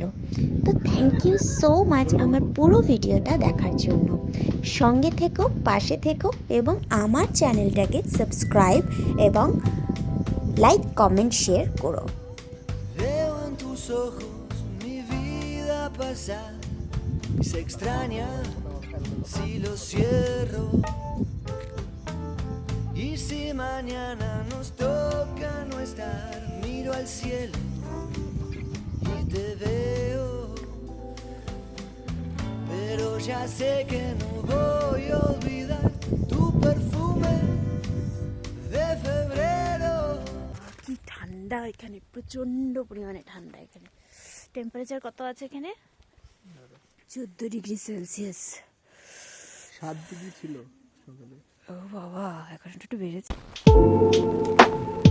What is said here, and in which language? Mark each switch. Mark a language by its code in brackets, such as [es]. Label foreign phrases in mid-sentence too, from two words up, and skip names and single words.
[bn] তো [en] thank you so much [bn] আমার পুরো ভিডিওটা দেখার জন্য। সঙ্গে থেকো, পাশে থেকো, এবং আমার চ্যানেলটাকে সাবস্ক্রাইব এবং লাইক, কমেন্ট, শেয়ার করো। [es] Veo en tus ojos mi vida pasar y se extraña si lo cierro. Y si mañana nos toca no estar, miro al cielo y te veo. Pero ya sé que no voy a olvidar tu perfume de febrero. [bn] কি ঠান্ডা এখানে, প্রচণ্ড পরিমাণে ঠান্ডা এখানে। টেম্পারেচার কত আছে এখানে? 14 [en] degree Celsius. [bn] 7 ডিগ্রি ছিল সকালে। ও বাবা, এখন একটু বেড়েছে।